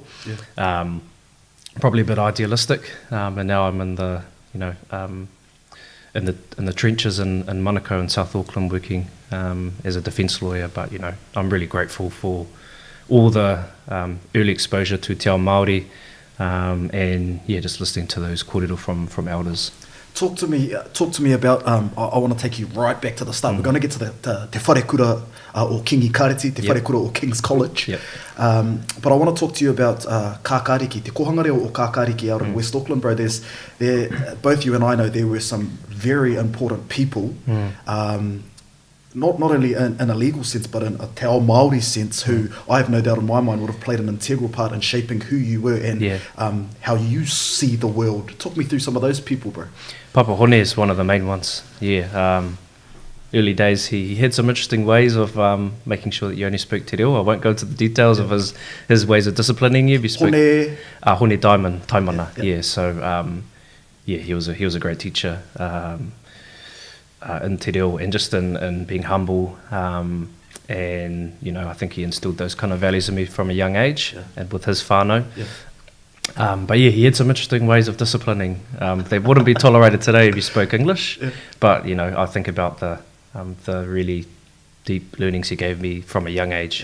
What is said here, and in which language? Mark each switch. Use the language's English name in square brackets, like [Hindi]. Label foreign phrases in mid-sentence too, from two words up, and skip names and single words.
[English] Probably a bit idealistic, and now I'm in the in the trenches in Manukau in South Auckland working as a defence lawyer, but I'm really grateful for all the early exposure to [Māori] te ao Māori [English] and just listening to those kōrero from elders. Talk to me about, I want to take you right back to the start. We're going to get to the Te Wharekura or Kingi Kāreti, Te Wharekura or King's College. But I want to talk to you about Kākāriki, Te Kohanga or Kākāriki out in West Auckland, bro. Both you and I know there were some very important people, not only in a legal sense, but in a [Māori] te ao Māori [English] sense, who I have no doubt in my mind would have played an integral part in shaping who you were and how you see the world. Talk me through some of those people, bro. Papa Hone is one of the main ones, early days he had some interesting ways of making sure that you only spoke [Māori] te reo. [English] I won't go into the details of his ways of disciplining you. If you spoke Hone Taimana, so he was a great teacher in [Māori] te reo [English] and just in being humble, and I think he instilled those kind of values in me from a young age and with his whānau. But he had some interesting ways of disciplining. They wouldn't be tolerated today if you spoke English, but I think about the really deep learnings he gave me from a young age.